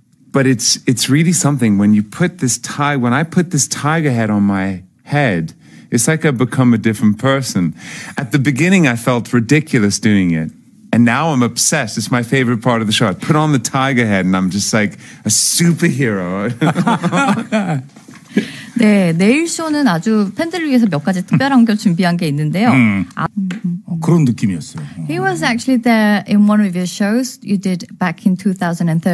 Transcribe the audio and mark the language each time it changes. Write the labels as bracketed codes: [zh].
[en] But it's really something when when I put this tiger head on my head, it's like I've become a different person. At the beginning, I felt ridiculous doing it. And now I'm obsessed. It's my favorite part of the show. I put on the tiger head and I'm just like a superhero. [ko] 네, 내일 쇼는 아주 팬들을 위해서 몇 가지 특별한 걸 준비한 게 있는데요. 그런 느낌이었어요. [en] He was actually there in one of your shows you did back in 2013.